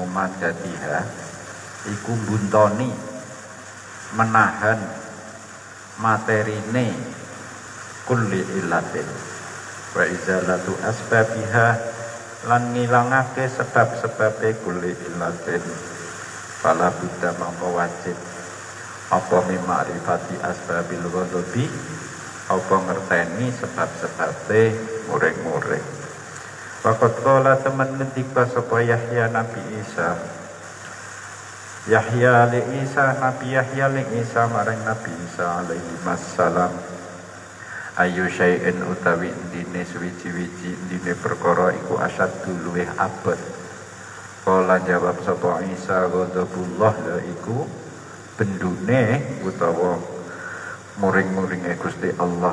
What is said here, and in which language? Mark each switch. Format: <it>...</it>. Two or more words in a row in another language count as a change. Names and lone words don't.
<jv>madadiha, iku buntoni menahan materine</jv> <ar>كل علة وإزالة أسبابها</ar> <jv>lan ngilangake sebab-sebabe</jv> <ar>كل علة فلا بد</ar> <jv>mangko wajib apa</jv> <ar>بمعرفة أسباب الغضب</ar> <jv>apa ngerteni sebab-sebabe muring-muring.</jv> <ar>فقد قال</ar> <jv>teman ngendika sapa Yahya Nabi Isa, Yahya li Isa, Nabi Yahya li Isa marang Nabi Isa</jv> <ar>عليه السلام, أي شيء</ar> <jv>utawi indine suwiji-wiji indine perkara iku asyaddu luweh abot. Kala jawab sapa Isa, ghadabullah la iku bendune utawa muring-muringe Gusti Allah.</jv>